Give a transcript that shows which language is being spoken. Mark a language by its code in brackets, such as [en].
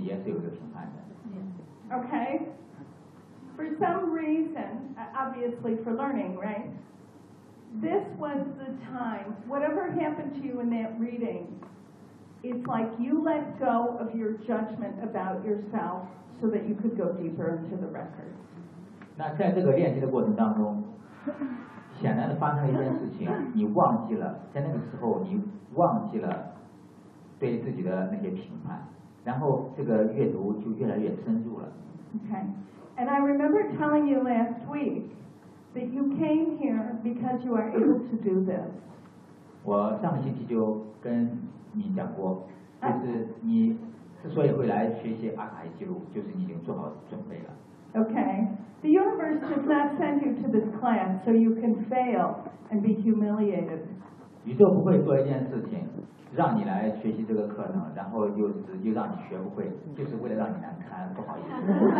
[en] Okay. For some reason, obviously for learning, right? This was the time, whatever happened to you in that reading, it's like you let go of your judgment about yourself so that you could go deeper into the record. [zh] 那在这个练习的过程当中，显然的发生了一件事情，你忘记了，在那个时候你忘记了对自己的那些评判，然后这个阅读就越来越深入了。 [en] Okay. And I remember telling you last week that you came here because you are able to do this. [zh] 我上个星期就跟你讲过，就是你之所以会来学习阿卡西记录，就是你已经做好准备了。 [en] Okay, the universe does not send you to this class so you can fail and be humiliated. [zh] 宇宙不会做一件事情，让你来学习这个课程，然后又让你学不会，就是为了让你难堪，不好意思。